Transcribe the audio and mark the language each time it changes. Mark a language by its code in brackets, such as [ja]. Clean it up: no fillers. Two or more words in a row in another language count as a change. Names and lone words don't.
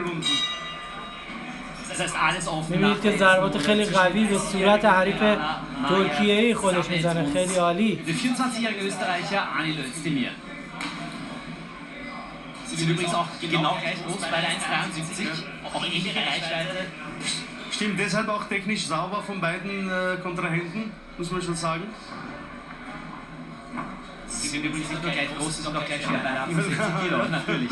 [fa] میبینید که ضربات خیلی قوی به صورت حریف ترکیه‌ای خودش میزنه. خیلی عالی. [de] Stimmt, deshalb auch technisch sauber von beiden Kontrahenten, muss man schon sagen. Sie sind übrigens nicht nur gleich groß, sie sind auch gleich schwer, beide 68 Kilo, natürlich.